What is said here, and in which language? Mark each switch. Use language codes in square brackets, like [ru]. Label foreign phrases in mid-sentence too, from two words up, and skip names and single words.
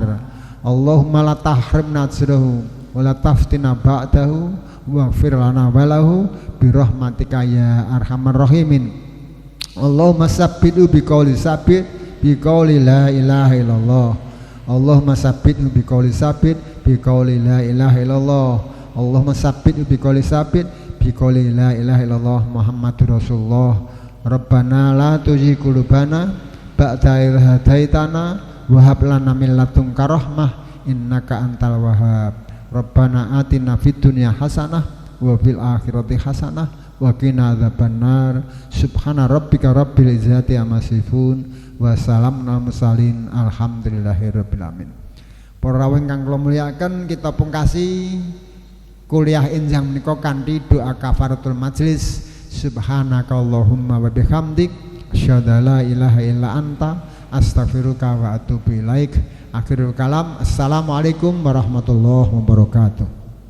[ar] اللهم لا تحرمنا أجره ولا تفتنا بعده واغفر لنا وله برحمتك يا أرحم الراحمين. اللهم ثبتوا بقول ثابت بقول لا إله إلا الله. اللهم ثبتوا بقول ثابت بقول لا إله إلا الله. اللهم ثبتوا بقول ثابت بقول لا إله إلا الله محمد رسول الله. ربنا لا تزغ قلوبنا بعد إذ هديتنا وهب لنا من لدنك رحمة إنك أنت الوهاب. ربنا آتنا في الدنيا حسنة وفي الآخرة حسنة وقنا عذاب النار. سبحان ربك رب العزة عما يصفون وسلام على المرسلين الحمد لله رب العالمين. [jv] Para rawuh ingkang kula mulyakaken, kita pungkasi kuliah enjang menika kanthi doa [ar] كفارة المجلس. سبحانك اللهم وبحمدك أشهد لا إله إلا أنت أستغفرك وأتوب إليك. آخر الكلام. السلام عليكم ورحمة الله وبركاته.